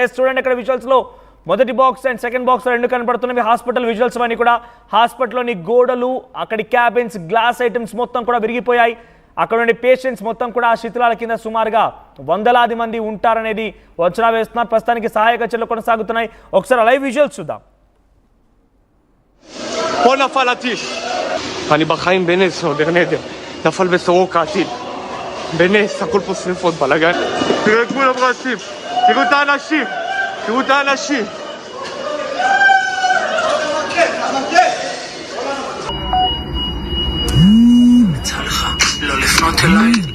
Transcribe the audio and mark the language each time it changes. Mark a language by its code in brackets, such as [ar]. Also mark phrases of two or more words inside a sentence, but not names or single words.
[te] చూడండి, ఇక్కడ విజువల్స్లో మొదటి [en] box and second box [te] రెండు కనబడుతున్నవి [en] hospital visuals [te] అన్నీ కూడా. హాస్పిటల్లోని గోడలు, అక్కడి క్యాబిన్స్, [en] glass items [te] మొత్తం కూడా విరిగిపోయాయి. అక్కడ ఉండే పేషెంట్స్ మొత్తం కూడా ఆ శిథిలాల కింద సుమారుగా వందలాది మంది ఉంటారనేది అంచనా వేస్తున్నారు. ప్రస్తుతానికి సహాయక చర్యలు కొనసాగుతున్నాయి. ఒకసారి [en] live visuals [te] చూద్దాం. [he] פה נפל הטיל. אני בחיים בנס, עוד נדר. נפל בסורוקה הטיל. בנס, הכל פה שריפות, בלאגן. תראו את כולם רצים. תראו את האנשים. תראו את האנשים. יצא לך לא לפנות אליי.